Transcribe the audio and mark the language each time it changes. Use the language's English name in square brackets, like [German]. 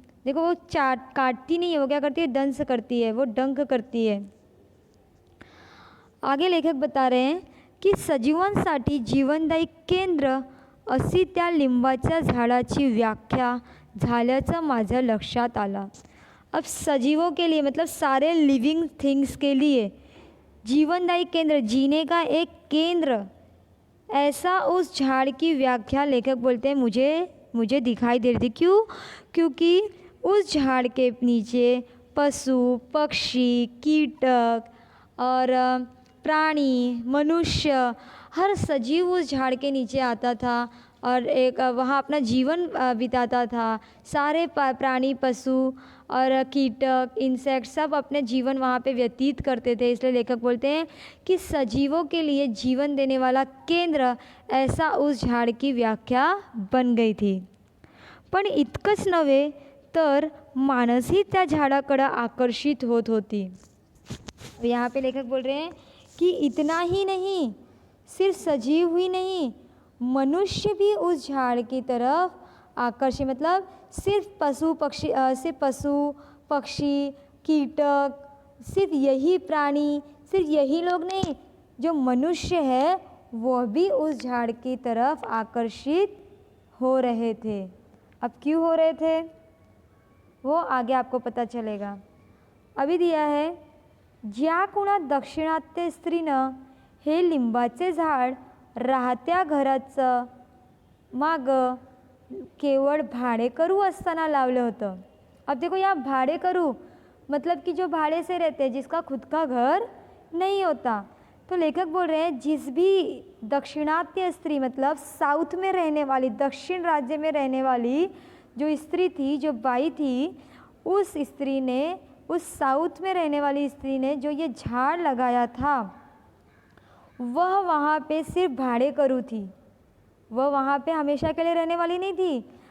[Hindi] देखो वो काटती नहीं है, वो क्या करती है, डंस करती है, वो डंक करती है। आगे लेखक बता रहे हैं की [Marathi] सजीवांसाठी जीवनदायी केंद्र अशी त्या लिंबाच्या झाडाची व्याख्या झाल्याचं माझ्या लक्षात आलं। [Hindi] अब सजीवों के लिए मतलब सारे लिविंग थिंग्स के लिए जीवनदायी केंद्र, जीने का एक केंद्र, ऐसा उस झाड़ की व्याख्या लेखक बोलते हैं मुझे दिखाई दे रही थी। क्यों? क्योंकि उस झाड़ के नीचे पशु पक्षी कीटक और प्राणी मनुष्य हर सजीव उस झाड़ के नीचे आता था और एक वहाँ अपना जीवन बिताता था। सारे प्राणी पशु और कीटक इंसेक्ट सब अपने जीवन वहाँ पे व्यतीत करते थे। इसलिए लेखक बोलते हैं कि सजीवों के लिए जीवन देने वाला केंद्र ऐसा उस झाड़ की व्याख्या बन गई थी। [Marathi] पण इतकंच नव्हे तर माणसही त्या झाडाकडे आकर्षित होत होती। [Hindi] यहाँ पे लेखक बोल रहे हैं कि इतना ही नहीं, सिर्फ सजीव ही नहीं, मनुष्य भी उस झाड़ की तरफ आकर्षित, मतलब सिर्फ पशु पक्षी कीटक, सिर्फ यही प्राणी, सिर्फ यही लोग नहीं, जो मनुष्य है वह भी उस झाड़ की तरफ आकर्षित हो रहे थे। अब क्यों हो रहे थे वो आगे आपको पता चलेगा। अभी दिया है, [Marathi] ज्या कुणा दक्षिणात्य स्त्रीनं हे लिंबाचे झाड राहत्या घराचं मागं केवळ भाडेकरू असताना लावलं होतं। [Hindi] अब देखो यहाँ भाडेकरू मतलब कि जो भाड़े से रहते हैं, जिसका खुद का घर नहीं होता। तो लेखक बोल रहे हैं जिस भी दक्षिणात्य स्त्री मतलब साउथ में रहने वाली, दक्षिण राज्य में रहने वाली जो स्त्री थी, जो बाई थी, उस स्त्री ने, उस साउथ में रहने वाली स्त्री ने जो ये झाड़ लगाया था वह वहाँ पे सिर्फ भाड़ेकरू थी, वह वहाँ पे हमेशा के लिए रहने वाली नहीं थी।